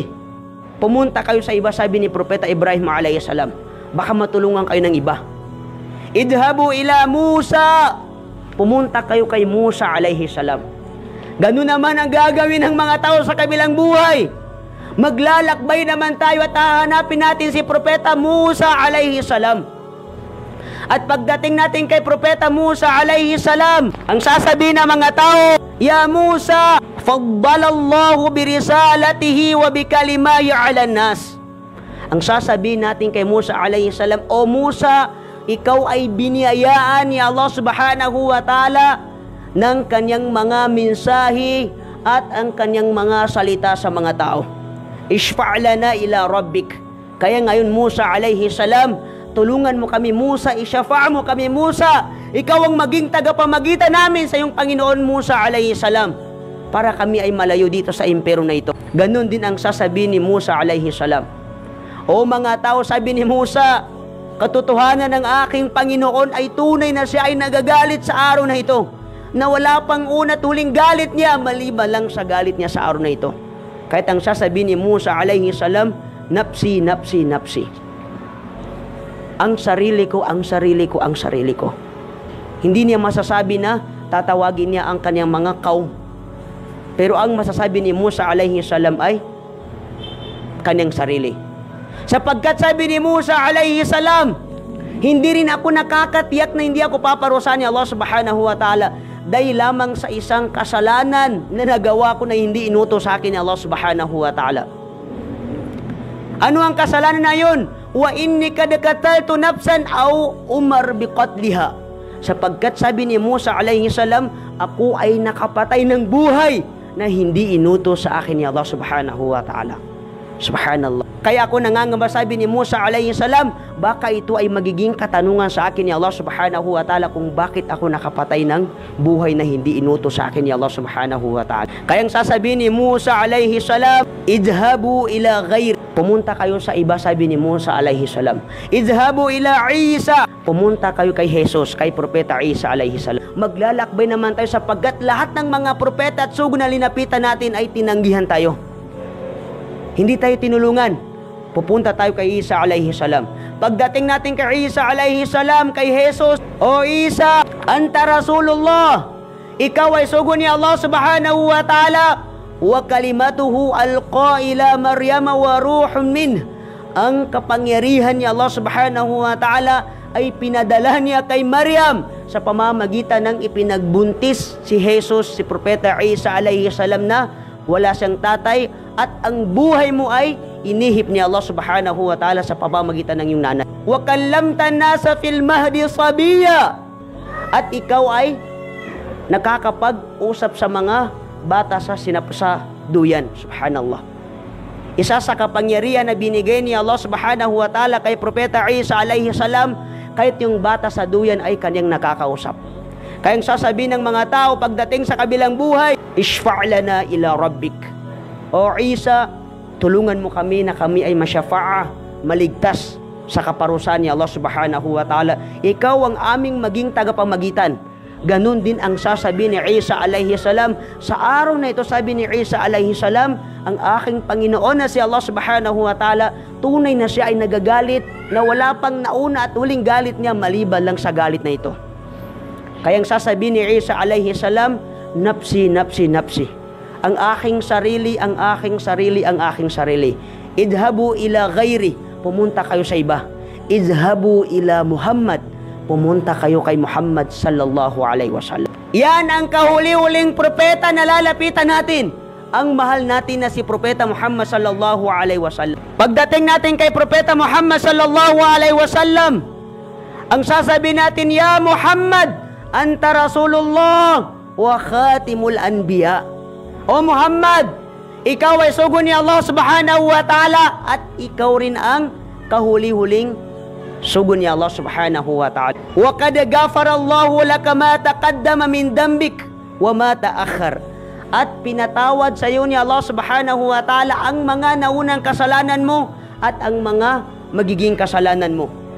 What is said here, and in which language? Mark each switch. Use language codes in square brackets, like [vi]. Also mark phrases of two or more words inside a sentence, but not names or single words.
[tl] Pumunta kayo sa iba, sabi ni Propeta Ibrahim [ar] عليه السلام. [tl] Baka matulungan kayo ng iba. [ar] "اذهبوا إلى موسى." [tl] Pumunta kayo kay Musa [ar] عليه السلام. [tl] Ganun naman ang gagawin ng mga tao sa kabilang buhay. Maglalakbay naman tayo at hahanapin natin si Propeta Musa [ar] عليه السلام. [tl] At pagdating natin kay Propeta Musa [ar] عليه السلام, [tl] ang sasabihin ng mga tao, [ar] "يا موسى فضل الله برسالاته وبكلامه على الناس." [tl] Ang sasabihin natin kay Musa [ar] عليه السلام, [tl] "O Musa, ikaw ay biniyayaan ni Allah [ar] سبحانه وتعالى [tl] ng kanyang mga mensahe at ang kanyang mga salita sa mga tao. [ar] اشفع لنا إلى ربك." [tl] Kaya ngayon [ar] Musa عليه السلام, [tl] tulungan mo kami Musa, isyafa' mo kami Musa. Ikaw ang maging tagapamagitan namin sa iyong Panginoon Musa [ar] عليه السلام [tl] para kami ay malayo dito sa impero na ito. Ganon din ang sasabihin ni Musa [ar] عليه السلام. [tl] "O mga tao," sabi ni Musa, "katotohanan ng aking Panginoon ay tunay na siya ay nagagalit sa araw na ito, na wala pang una tuling galit niya maliban lang sa galit niya sa araw na ito." Kahit ang sasabihin ni [ar] Musa عليه السلام نفسي نفسي نفسي." [tl] Ang sarili ko, ang sarili ko, ang sarili ko. Hindi niya masasabi na tatawagin niya ang kanyang mga kaum. Pero ang masasabi ni Musa [ar] عليه السلام [tl] ay kanyang sarili. Sapagkat sabi ni Musa [ar] عليه السلام, [tl] hindi rin ako nakakatiyak na hindi ako paparusahan ni Allah [ar] سبحانه وتعالى [tl] dahil lamang sa isang kasalanan na nagawa ko na hindi inutos sa akin ni Allah [ar] سبحانه وتعالى. [tl] Ano ang kasalanan na yun? [ar] "وإني قد قتلت نفسا لم أومر بقتلها." [tl] Sapagkat sabi ni Musa [ar] عليه السلام, [tl] ako ay nakapatay ng buhay na hindi inutos sa akin ni Allah [ar] سبحانه وتعالى. [tl] Subhanallah. Kaya ako nangangamba, sabi ni Musa [ar] عليه السلام, [tl] baka ito ay magiging katanungan sa akin ni Allah [ar] سبحانه وتعالى [tl] kung bakit ako nakapatay ng buhay na hindi inutos sa akin ni Allah [ar] سبحانه وتعالى. [tl] Kaya ang sasabihin ni [ar] Musa عليه السلام اذهبوا إلى غيري." [tl] Pumunta kayo sa iba, sabi ni Musa [ar] عليه السلام اذهبوا إلى عيسى." [tl] Pumunta kayo kay Jesus, kay Propeta Isa [ar] عليه السلام. [tl] Maglalakbay naman tayo sapagkat lahat ng mga propeta at sugo na linapitan natin ay tinanggihan tayo. Hindi tayo tinulungan. Pupunta tayo kay Isa [ar] عليه السلام. [tl] Pagdating natin kay Isa [ar] عليه السلام, [tl] kay Jesus, O Isa, [ar] أنت رسول الله. [tl] Ikaw ay sugo ni Allah [ar] سبحانه وتعالى. وكلمته ألقاها إلى مريم وروح منه. [tl] Ang kapangyarihan ni Allah [ar] سبحانه وتعالى [tl] ay pinadala niya kay Maryam sa pamamagitan ng ipinagbuntis si Jesus, si Propeta Isa [ar] عليه السلام, [tl] na wala siyang tatay, at ang buhay mo ay inihip ni Allah [ar] سبحانه وتعالى [tl] sa pamamagitan ng iyong nanay. [ar] وكلمت الناس في المهد صبيا. [tl] At ikaw ay nakakapag-usap sa mga bata sa duyan. Subhanallah. Isa sa kapangyarihan na binigay ni Allah [ar] سبحانه وتعالى [tl] kay Propeta Isa [ar] عليه السلام, [tl] kahit yung bata sa duyan ay kanyang nakakausap. Kayang sasabihin ng mga tao pagdating sa kabilang buhay, [ar] اشفع لنا إلى ربك. [tl] O Isa, tulungan mo kami na kami ay masyafa'a, maligtas sa kaparusahan ni Allah [ar] سبحانه وتعالى. [tl] Ikaw ang aming maging tagapamagitan. Ganun din ang sasabihin ni Isa [ar] عليه السلام. [tl] Sa araw na ito, sabi ni Isa [ar] عليه السلام, [tl] ang aking Panginoon na si Allah [ar] سبحانه وتعالى, [tl] tunay na siya ay nagagalit, na wala pang nauna at huling galit niya maliban lang sa galit na ito. Kayang sasabihin ni [ar] Isa عليه السلام نفسي نفسي نفسي. [tl] Ang aking sarili, ang aking sarili, ang aking sarili. [ar] اذهبوا إلى غيري, [tl] pumunta kayo sa iba. [ar] اذهبوا إلى محمد, [tl] pumunta kayo kay Muhammad [ar] صلى الله عليه وسلم. [tl] Yan ang kahuli-huling propeta na lalapitan natin. Ang mahal natin na si Propeta Muhammad [ar] صلى الله عليه وسلم. [tl] Pagdating natin kay Propeta Muhammad [ar] صلى الله عليه وسلم, [tl] ang sasabihin natin, [ar] يا محمد أنت رسول الله وخاتم الأنبياء. [tl] O Muhammad, ikaw ay sugo ni Allah [ar] سبحانه وتعالى, [tl] at ikaw rin ang kahuli-huling sugo ni Allah [ar] سبحانه وتعالى. وقد غفر الله لك ما تقدم من ذنبك وما تأخر. [tl] At pinatawad sa iyo ni Allah [ar] سبحانه وتعالى [tl] ang mga naunang kasalanan mo at ang mga magiging kasalanan mo.